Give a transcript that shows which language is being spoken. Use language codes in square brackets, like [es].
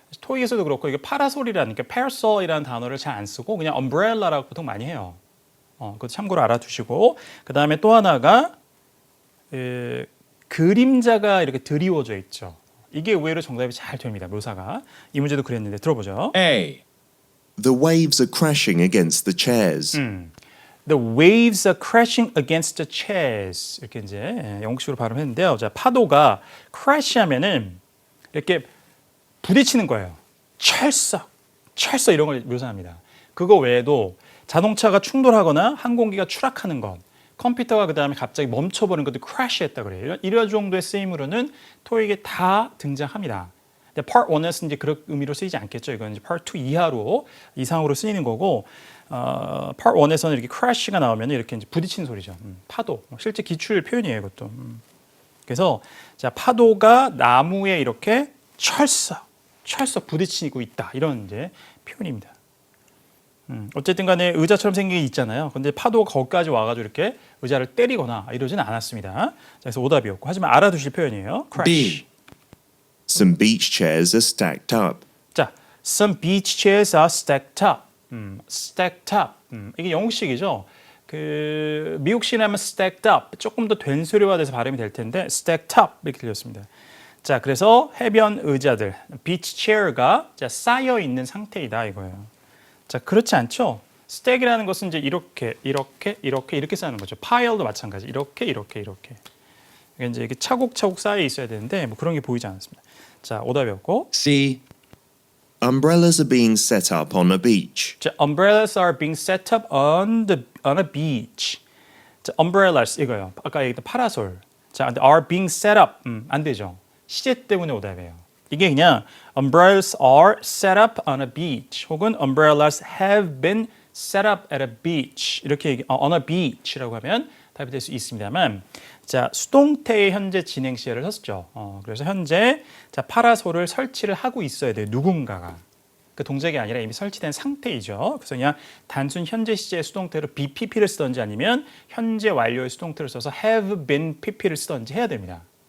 [ko] 토익에서도 그렇고 이게 파라솔이라는 게 parasol이라는 단어를 잘 안 쓰고 그냥 umbrella라고 보통 많이 해요. 그것도 참고로 알아두시고, 그 다음에 또 하나가 그림자가 이렇게 드리워져 있죠. 이게 의외로 정답이 잘 됩니다. 묘사가. 이 문제도 그랬는데 들어보죠. [en] A. The waves are crashing against the chairs. The waves are crashing against the chairs. [ko] 이렇게 이제 영국식으로 발음했는데요. 자, 파도가 crash하면은 이렇게 부딪히는 거예요. 철썩 이런 걸 묘사합니다. 그거 외에도 자동차가 충돌하거나 항공기가 추락하는 것, 컴퓨터가 그 다음에 갑자기 멈춰버린 것도 crash했다 그래요. 이런 정도의 쓰임으로는 토익에 다 등장합니다. 근데 Part 1에서는 이제 그런 의미로 쓰이지 않겠죠. 이건 이제 Part 2 이상으로 쓰이는 거고, Part 1에서는 이렇게 crash가 나오면 이렇게 이제 부딪히는 소리죠. 파도. 실제 기출 표현이에요, 이것도. 그래서 자, 파도가 나무에 이렇게 철썩 부딪히고 있다. 이런 이제 표현입니다. 어쨌든 간에 의자처럼 생긴 게 있잖아요. 근데 파도가 거기까지 와가지고 이렇게 의자를 때리거나 이러지는 않았습니다. 자, 그래서 오답이었고. 하지만 알아두실 표현이에요. [en] crash. B. Some beach chairs are stacked up. 자, some beach chairs are stacked up. [ko] stacked up. 이게 영국식이죠. 그 미국식 하면 stacked up. 조금 더 된소리화돼서 발음이 될 텐데 stacked up 이렇게 들렸습니다. 자, 그래서 해변 의자들, beach chair가 자, 쌓여 있는 상태이다 이거예요. 자, 그렇지 않죠? 스택이라는 것은 이제 이렇게 쌓는 거죠. 파일도 마찬가지. 이렇게. 이게 이제 이렇게 차곡차곡 쌓여 있어야 되는데 뭐 그런 게 보이지 않았습니다. 자, 오답이었고. [en] C. Umbrellas are being set up on a beach. 자, umbrellas are being set up on a beach. [ko] 자, umbrellas 이거요. 아까 얘기했던 파라솔. 자, 근데 are being set up 안 되죠. 시제 때문에 오답이에요. 이게 그냥 [en] umbrellas are set up on a beach [ko] 혹은 [en] umbrellas have been set up at a beach [ko] 이렇게 on a beach라고 하면 답이 될 수 있습니다만, 자, 수동태의 현재 진행 시제를 썼죠. 그래서 현재 자, 파라솔을 설치를 하고 있어야 돼요. 누군가가. 그 동작이 아니라 이미 설치된 상태이죠. 그래서 그냥 단순 현재 시제의 수동태로 be pp를 쓰던지 아니면 현재 완료의 수동태를 써서 have been pp를 쓰던지 해야 됩니다.